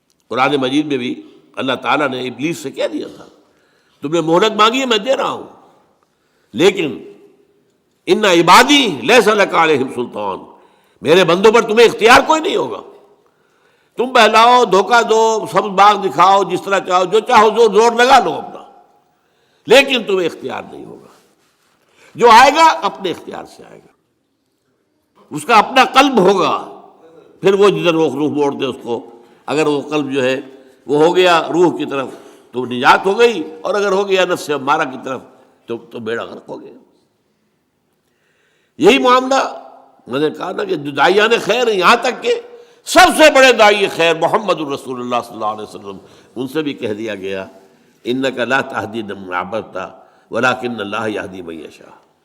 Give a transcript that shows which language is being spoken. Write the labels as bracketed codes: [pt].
[ur] قرآن مجید میں بھی اللہ تعالیٰ نے ابلیس سے کہہ دیا تھا تم نے مہلت مانگی ہے، میں دے رہا ہوں، لیکن [ar] ان عبادی لیس لک علیہم سلطان، [ur] میرے بندوں پر تمہیں اختیار کوئی نہیں ہوگا. تم بہلاؤ، دھوکہ دو، سب باغ دکھاؤ، جس طرح چاہو، جو چاہو زور لگا لو اپنا، لیکن تمہیں اختیار نہیں ہوگا. جو آئے گا اپنے اختیار سے آئے گا، اس کا اپنا قلب ہوگا. پھر وہ جدھر روح موڑ دے اس کو. اگر وہ قلب جو ہے وہ ہو گیا روح کی طرف تو نجات ہو گئی، اور اگر ہو گیا نفس امارہ کی طرف تو بیڑا غرق ہو گیا. یہی معاملہ میں نے کہا نا کہ جو داعیان خیر ہیں، یہاں تک کہ سب سے بڑے داعی خیر محمد الرسول اللہ صلی اللہ علیہ وسلم، ان سے بھی کہہ دیا گیا [ar] انک لا تہدی من احببت ولکن اللہ یہدی من یشاء.